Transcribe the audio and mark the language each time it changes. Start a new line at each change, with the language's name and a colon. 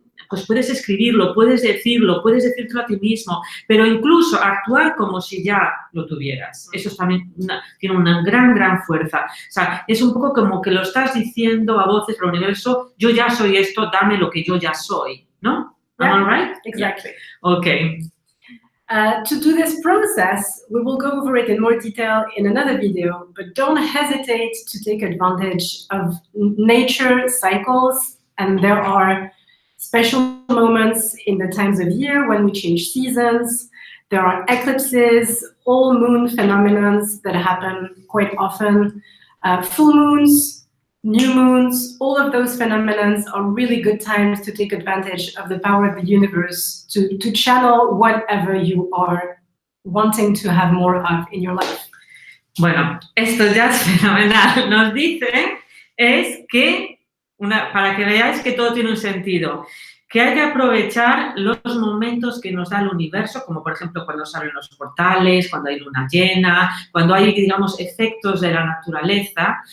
Spanish: pues puedes escribirlo, puedes decírtelo a ti mismo, pero incluso actuar como si ya lo tuvieras. Eso también tiene una gran fuerza. O sea, es un poco como que lo estás diciendo a voces al universo, yo ya soy esto, dame lo que yo ya soy, ¿no?
English: Yeah, Am I right? exactly. Yeah. Okay. To do this process, we will go over it in more detail in another video, but don't hesitate to take advantage of nature cycles, and there are special moments in the times of year when we change seasons. There are eclipses, all moon phenomena that happen quite often. Full moons, new moons, all of those phenomena are really good times to take advantage of the power of the universe to channel whatever you are wanting to have more of in your life.
Spanish: Bueno, esto ya es fenomenal. Nos dice es que para que veáis que todo tiene un sentido, que hay que aprovechar los momentos que nos da el universo, como por ejemplo cuando salen los portales, cuando hay luna llena, cuando hay, digamos, efectos de la naturaleza.